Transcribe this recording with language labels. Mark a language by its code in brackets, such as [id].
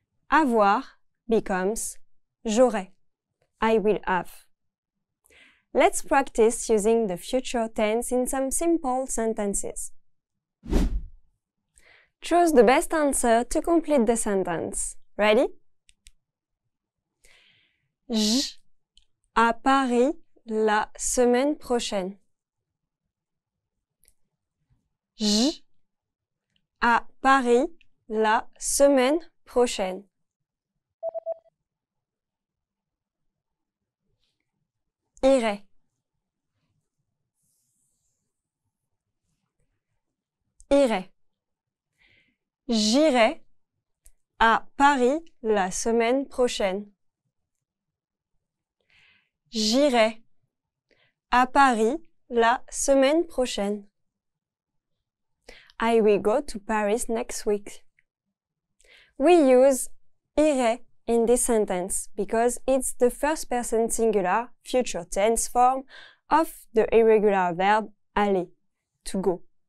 [en] Avoir becomes j'aurai. I will have. Let's practice using the future tense in some simple sentences. Choose the best answer to complete the sentence. Ready? [fr] Je à Paris la semaine prochaine. Je à Paris la semaine prochaine. Irai. Irai. J'irai à Paris la semaine prochaine. J'irai à Paris la semaine prochaine. [en] I will go to Paris next week. We use irai in this sentence because it's the first person singular future tense form of the irregular verb aller, to go.